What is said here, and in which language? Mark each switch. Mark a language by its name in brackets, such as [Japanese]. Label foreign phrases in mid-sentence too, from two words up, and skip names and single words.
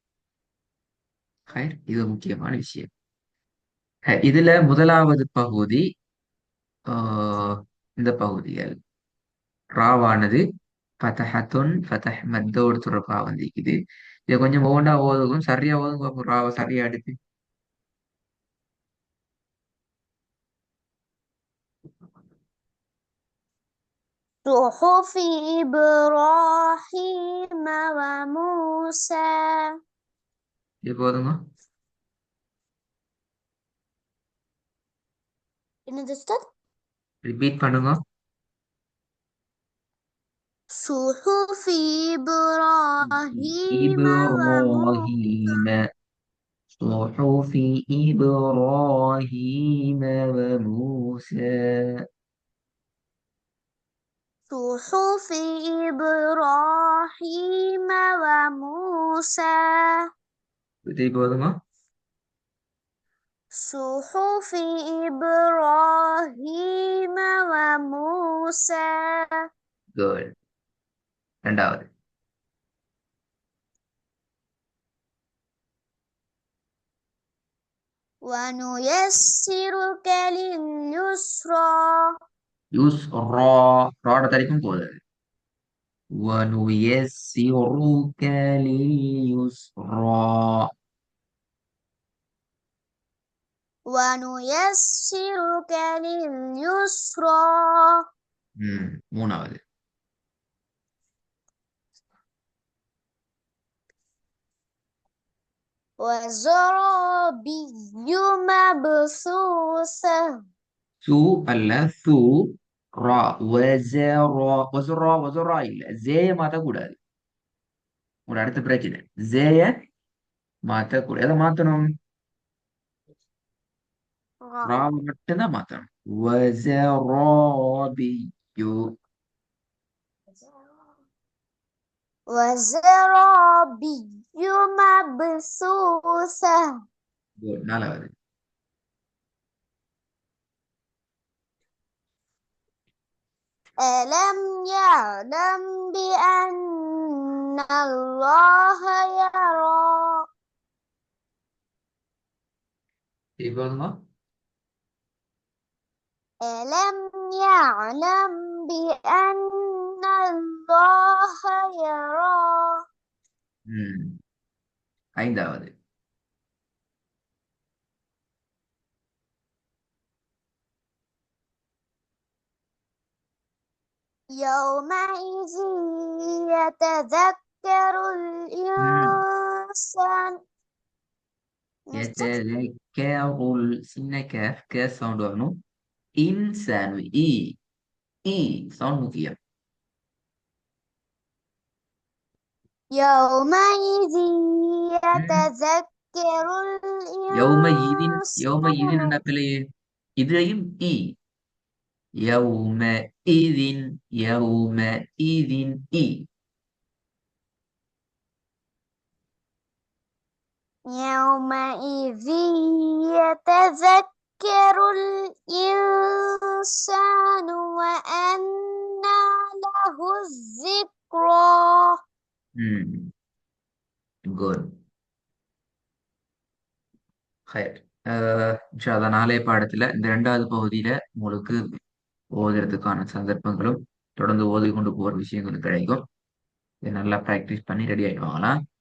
[Tamil] இது முக்கியமான விஷயம். இதுல முதலாவது பகுதி இந்த பகுதிகள் ராவானது ஃபதஹத்துன் ஃபதஹ் மத்தோடு தொடர்பா வந்திருக்குது. இதை கொஞ்சம் ஒவ்வொன்றா ஓதுகும், சரியா ஓதுங்க. ராவ சரியா எடுத்து [Arabic] صحف إبراهيم وموسى. [Tamil] இது போதுங்க. என்னது சார்? ரிப்பீட் பண்ணுங்க. [Arabic] صحف إبراهيم إبراهيم. صحف إبراهيم وموسى. صحف إبراهيم وموسى. [Tamil] இது போதுங்க. [Arabic] صحف إبراهيم وموسى. [Tamil] குட். ரெண்டாவது [Arabic] ونيسرك لليسرى. [Tamil] யூஸ் ரா. ராட தரிக்கும் போது [Arabic] وَنُيَسِّرُكَ لِلْيُسْرَى. ونيسرك لليسرى. [Tamil] மூணாவது [Arabic] وزرابي مبثوثة. [Tamil] சு அல்ல சு. ரா. வஸரா. வஸரா இல்ல, ஜே மாத்த கூடாது. ஒரு அடுத்த பிரச்சனை ஜேய மாத்தக்கூடாது. எதை மாத்தணும்? [Arabic] را [Tamil] ராவை மட்டும்தான் மாத்தணும். வஸராபியு. [Arabic] وزرابي مبثوثة [Tamil] Good. நாலாவது. [Arabic] ألم يعلم بأن الله يرى [Tamil] இப்போ [Arabic] ألم يعلم بأن الله يرى [Tamil] ம் ஐந்தாவது. [Arabic] يومئذ يتذكر ம் الإنسان [Tamil] எத்தேருல் சின்ன கேஃப் கே சவுண்ட் வரணும். இன்சான் இ இ சவுண்ட் முக்கியம். [Arabic] يومئذ ம். يتذكر يومئذ الإنسان [Tamil] என்ற பிள்ளையே இதுலயும் இ. [Arabic] يومئذ يومئذ [Tamil] இ. [Arabic] يومئذ يتذكر الإنسان وأنى له الذكرى [Tamil] ம் குட். ஹயர். [Arabic] إن شاء الله [Tamil] நாளைய பாடத்துல இந்த இரண்டாவது பகுதியில உங்களுக்கு ஓதுறதுக்கான சந்தர்ப்பங்களும் தொடர்ந்து ஓதி கொண்டு போற விஷயங்களும் கிடைக்கும். இதை நல்லா ப்ராக்டிஸ் பண்ணி ரெடி ஆயிட்டு வாங்கலாம்.